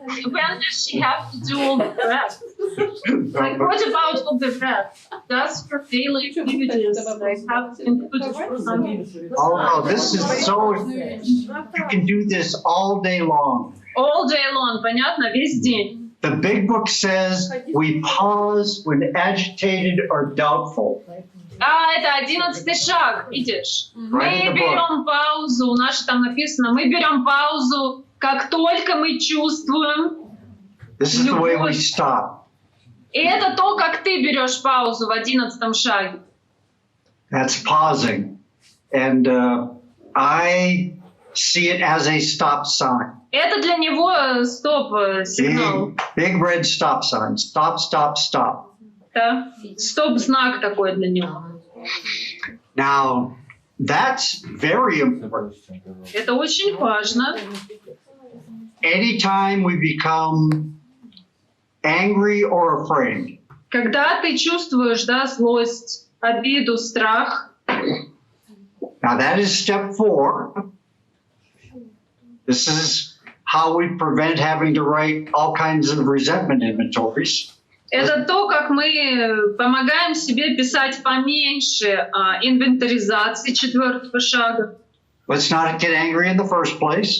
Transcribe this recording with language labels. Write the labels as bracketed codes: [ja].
[en] When does she have to do all the rest? Like, what about all the rest? Does her daily activities like have to include something? Oh, no, this is so, you can do this all day long. All day long, [ru] понятно, весь день. [en] The big book says we pause when agitated or doubtful. [ru] Это 11-й шаг, видишь? Мы [en] Right in the book. [ru] берем паузу, у нас же там написано, мы берем паузу, как только мы чувствуем. [en] This is the way we stop. [ru] И это то, как ты берешь паузу в 11-м шаге. [en] That's pausing. And I see it as a stop sign. [ru] Это для него стоп-сигнал. [en] Big red stop sign. Stop, stop, stop. [ru] Да? Стоп-знак такой для него. [en] Now, that's very important. [ru] Это очень важно. [en] Anytime we become angry or afraid, [ru] Когда ты чувствуешь, да, злость, обиду, страх. [en] now that is step 4. This is how we prevent having to write all kinds of resentment inventories. [ru] Это то, как мы помогаем себе писать поменьше инвентаризации 4-го шага. [en] Let's not get angry in the first place.